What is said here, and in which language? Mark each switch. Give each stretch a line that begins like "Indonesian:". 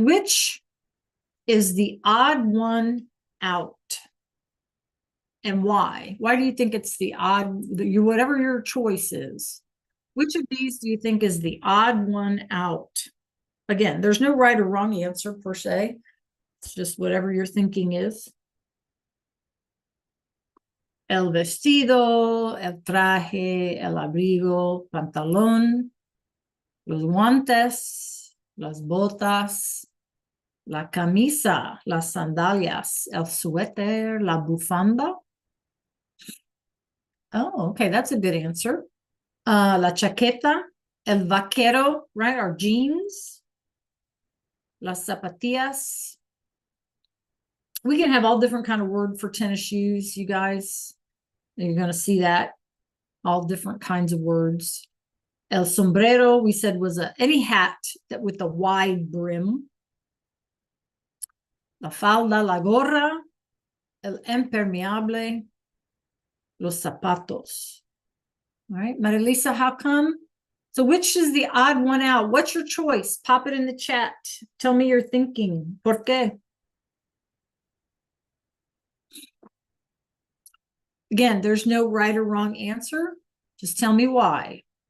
English: Which is the odd one out? And why? Why do you think it's the odd, whatever your choice is? Which of these do you think is the odd one out? Again, there's no right or wrong answer per se. It's just whatever your thinking is.
Spanish: El vestido, el traje, el abrigo, pantalón. los guantes, las botas, la camisa, las sandalias, el suéter, la bufanda.
English: Oh, okay, that's a good answer.
Spanish: La chaqueta, el vaquero,
English: right? Our jeans,
Spanish: las zapatillas.
English: We can have all different kind of word for tennis shoes, you guys. You're going to see that, all different kinds of words. El sombrero, we said, was any hat that with a wide brim.
Spanish: La falda, la gorra, el impermeable, los zapatos.
English: All right, Marilisa, how come? So which is the odd one out? What's your choice? Pop it in the chat. Tell me your thinking.
Spanish: ¿Por qué?
English: Again, there's no right or wrong answer. Just tell me why.